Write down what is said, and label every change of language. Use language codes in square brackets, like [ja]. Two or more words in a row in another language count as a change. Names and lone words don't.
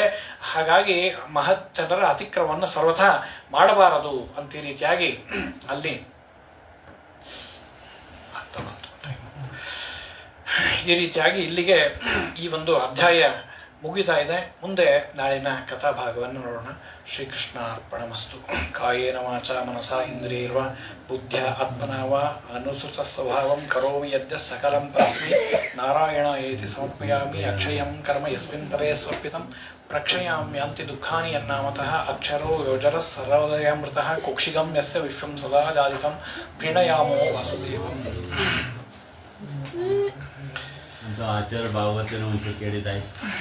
[kn] ಹಾಗಾಗಿ ಮಹತ್ ಜನರ ಅತಿಕ್ರಮವನ್ನು ಸರ್ವಥಾ ಮಾಡಬಾರದು ಅಂತ ಈ ರೀತಿಯಾಗಿ ಅಲ್ಲಿ ಈ ರೀತಿಯಾಗಿ ಇಲ್ಲಿಗೆ ಈ ಒಂದು ಅಧ್ಯಾಯ ಮುಗಿತಾ ಇದೆ. ಮುಂದೆ ನಾಳಿನ ಕಥಾಭಾಗವನ್ನು ನೋಡೋಣ. [sa] ಶ್ರೀಕೃಷ್ಣ ಅರ್ಪಣಮಸ್ತು. ಕಾಯೇನ ವಾಚ ಮನಸಾ ಇಂದ್ರಿಯೈರ್ವಾ ಬುದ್ಧ್ಯ ಆತ್ಮನಾ ವಾ ಅನುಸೃತ ಸ್ವಭಾವಂ ಕರೋಮಿ ಯದ್ಯ ಸಕಲಂ ಪರಸ್ಮೈ ನಾರಾಯಣ ಏತಿ ಸಮರ್ಪಯಾಮಿ. ಅಕ್ಷಯಂ ಕರ್ಮ ಯಸ್ಮಿನ್ ಪರೇ ಸ್ವರ್ಪಿತಂ ಪ್ರಕ್ಷಯಾಮ್ಯಾಂತಿ ದುಃಖಾನಿ ಯನ್ನಾಮತಃ ಅಕ್ಷರೋ ಯೋಜರ ಸರ್ವೋದಯಾಮೃತಃ ಕುಕ್ಷಿಗಂ ಯಸ್ಯ ವಿಶ್ವಂ ಸದಾ ಜಾಧಿಕಂ ಪ್ರೀಣಯಾಮೋ ವಾಸುದೇವಂ. [kn] ಅಂತ ಆಚಾರ ಭಾಗವತನ ಒಂಚೂರು ಕೇಳಿದಾಯ್ತು.